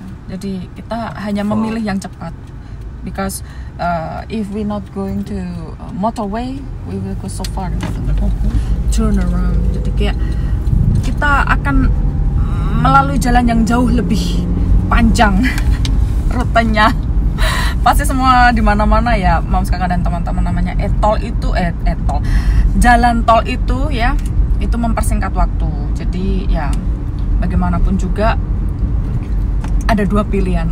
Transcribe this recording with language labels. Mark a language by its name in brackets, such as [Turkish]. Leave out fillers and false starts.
[Indonesian] Jadi kita hanya memilih yang cepat. [English] Because if we not going to motorway, we will go so far. Turn around. [Indonesian] Jadi kayak kita akan melalui jalan yang jauh lebih panjang rutenya. Pasti semua di mana-mana ya, moms kakak dan teman-teman, namanya e-tol itu e-tol. Jalan tol itu ya, itu mempersingkat waktu. Jadi ya bagaimanapun juga ada 2 pilihan.